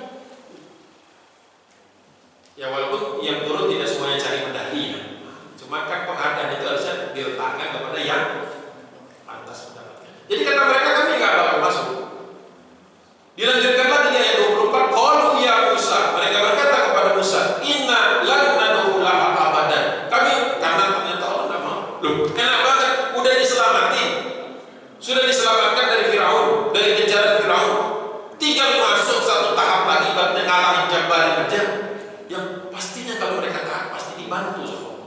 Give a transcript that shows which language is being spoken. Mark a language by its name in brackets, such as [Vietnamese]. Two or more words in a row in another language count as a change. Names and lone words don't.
[Indonesian] Ya walaupun yang turun tidak semuanya cari medali ya. Cuma kan penghargaan itu harusnya diletakkan kepada yang pantas mendapatkan. Jadi kata mereka kami nggak bakal masuk. Dilanjutkan lagi di ayat 24, [Arabic] قالوا يا موسى, [Indonesian] mereka berkata kepada Musa, [Arabic] إنا لن ندخلها أبدا. [Indonesian] Kami karena ternyata Allah tidak mau. Loh, enak banget, udah diselamatin. Sudah diselamatkan dari Firaun, dari kejaran Firaun. Tinggal masuk satu tahap lagi ibaratnya ngalahin Jabbarin aja. Yang pastinya kalau mereka taat pasti dibantu sama Allah.